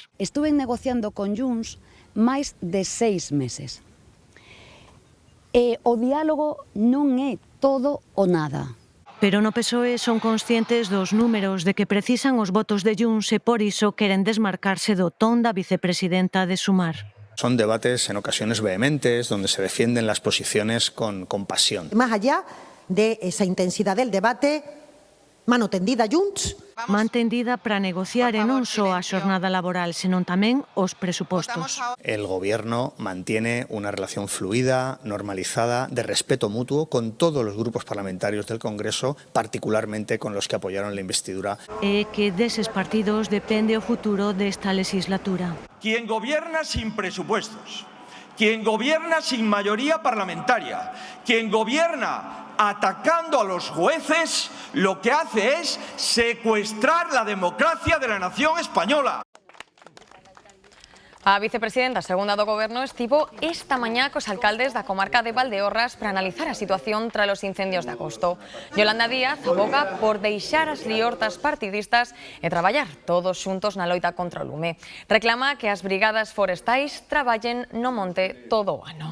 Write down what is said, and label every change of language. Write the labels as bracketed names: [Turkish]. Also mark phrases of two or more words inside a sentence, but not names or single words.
[Spanish] Estuve negociando con Junts máis de 6 meses. [Galician] E o diálogo non é todo ou nada. Pero no PSOE son conscientes dos números de que precisan os votos de Junts e por iso queren desmarcarse do ton da vicepresidenta de Sumar. [Spanish] Son debates en ocasiones vehementes, donde se defienden las posiciones con pasión. Más allá de esa intensidad del debate, mano tendida Junts. [Galician] Man tendida para negociar e non só a xornada laboral, senón tamén os presupostos. [Spanish] El Gobierno mantiene una relación fluida, normalizada, de respeto mutuo con todos los grupos parlamentarios del Congreso, particularmente con los que apoyaron la investidura. [Galician] E que deses partidos depende o futuro desta legislatura. [Spanish] Quien gobierna sin presupuestos, quien gobierna sin mayoría parlamentaria, quien gobierna atacando a los jueces, lo que hace es secuestrar la democracia de la nación española. [Galician] A vicepresidenta segunda do Goberno estivo esta mañá cos alcaldes da comarca de Valdeorras para analizar a situación tras os incendios de agosto. Yolanda Díaz aboga por deixar as liortas partidistas e traballar todos xuntos na loita contra o lume. Reclama que as brigadas forestais traballen no monte todo o ano.